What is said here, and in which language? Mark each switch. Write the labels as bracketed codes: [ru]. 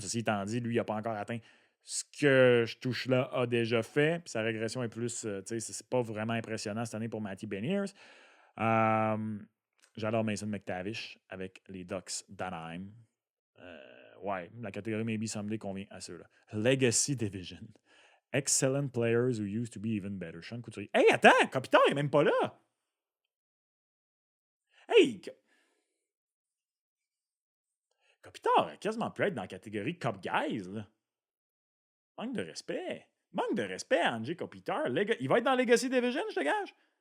[fr] Ceci étant dit, lui, il n'a pas encore atteint ce que Stuchla a déjà fait. Puis sa régression est plus, c'est pas vraiment impressionnant cette année pour Matty Beniers. J'adore Mason McTavish avec les Ducks d'Anaheim. Ouais, la catégorie Maybe Someday convient à ceux-là. [en] Legacy Division. Excellent players who used to be even better. [fr] Sean Couturier. Hey, attends, Kopitar n'est même pas là. Hey, Kopitar a quasiment pu être dans la catégorie Cup Guys. Là. Manque de respect. Manque de respect à Andrzej Kopitar. Il va être dans Legacy Division, je te gage.